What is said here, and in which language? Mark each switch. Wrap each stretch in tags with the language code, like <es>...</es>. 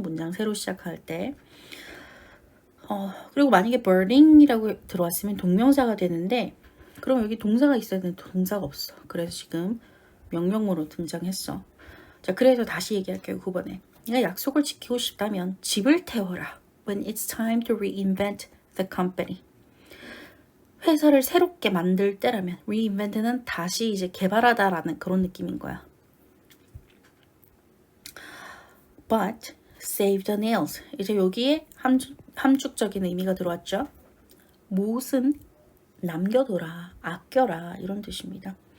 <ko>문장 새로 시작할 때. 그리고 만약에 burning이라고 들어왔으면 동명사가 되는데, 그럼 여기 동사가 있어야 되는데 동사가 없어. 그래서 지금 명령문으로 등장했어. 자, 그래서 다시 얘기할게요. 9번에. 내가 약속을 지키고 싶다면 집을 태워라.</ko> <en>When it's time to reinvent the company.</en> <ko>회사를 새롭게 만들 때라면, reinvent는 다시 이제 개발하다라는 그런 느낌인 거야.</ko> <en>But save the nails.</en> <ko>이제 여기에 함축적인 의미가 들어왔죠. 못은 남겨둬라, 아껴라, 이런 뜻입니다.</ko>